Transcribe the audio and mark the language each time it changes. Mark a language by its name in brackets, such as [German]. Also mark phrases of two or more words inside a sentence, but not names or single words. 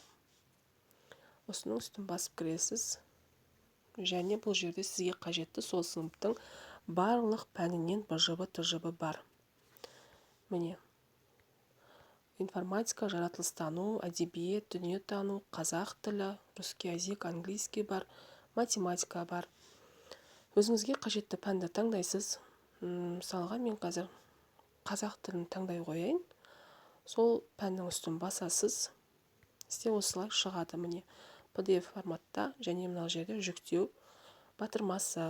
[Kazakh] Осының үстін басып кіресіз. Және бұл жерде сізге қажетті сол сыныптың барлық пәнінен БЖБ, ТЖБ бар. Міне, информатика, жаратылыстану, әдебиет, дүниетану, қазақ тілі, [Russian] русский язык, английский [Kazakh] бар, математика бар. Өзіңізге қажетті пәнді таңдайсыз. Мысалға, мен қазір қазақ тілін таңдай қояйын. Сол пәннің үстін басасыз. Сізде осылай шығады, міне, PDF форматта, және мына жерде жүктеу батырмасы.